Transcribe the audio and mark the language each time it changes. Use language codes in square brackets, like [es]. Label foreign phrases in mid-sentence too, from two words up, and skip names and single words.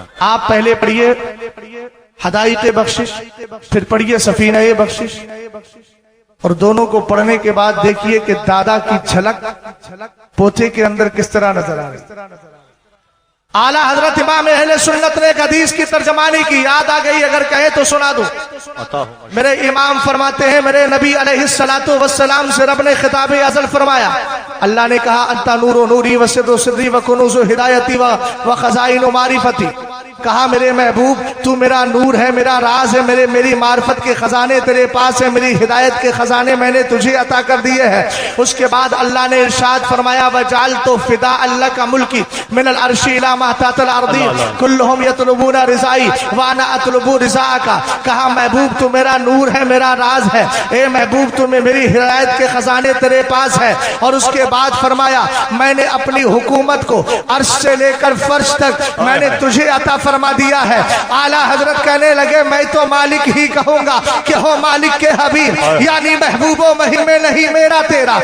[ur] آپ پہلے پڑھیے ہدایت بخشش، پھر پڑھیے سفینہ بخشش، اور دونوں کو پڑھنے کے بعد دیکھیے کہ دادا کی جھلک پوتے کے اندر کس طرح نظر آ رہی۔ اعلیٰ حضرت امام اہل سنت نے ایک حدیث کی ترجمانی کی، یاد آ گئی اگر کہے تو سنا دوں۔ میرے امام فرماتے ہیں میرے نبی [ar] علیہ السلام [ur] سے رب نے خطاب ازل فرمایا، اللہ نے کہا [ar] انتا نور و نوری و صدر و صدری و کنوز و ہدایتی و خزائن و معرفتی، [ur] کہا میرے محبوب تو میرا نور ہے، میرا راز ہے، میری معرفت کے خزانے تیرے پاس ہے، میری ہدایت کے خزانے میں نے تجھے عطا کر دیے ہیں۔ اس کے بعد اللہ نے ارشاد فرمایا [ar] وَجَعَلْتُ فِدَاءً لَكَ مُلْكِي مِنَ الْعَرْشِ إِلَى مَا تَحْتَ الْأَرْضِ كُلُّهُمْ يَطْلُبُونَ رِضَائِي وَأَنَا أَطْلُبُ رِضَاءَكَ۔ [ur] کہا محبوب تو میرا نور ہے، میرا راز ہے، اے محبوب تو میری ہدایت کے خزانے تیرے پاس ہے۔ اور اس کے بعد فرمایا میں نے اپنی حکومت کو عرش سے لے کر فرش تک میں نے تجھے عطا فرما دیا ہے۔ اعلیٰ حضرت کہنے لگے میں تو مالک ہی کہوں گا کہ ہو مالک کے حبیب، یعنی محبوب و مہم میں نہیں میرا تیرا۔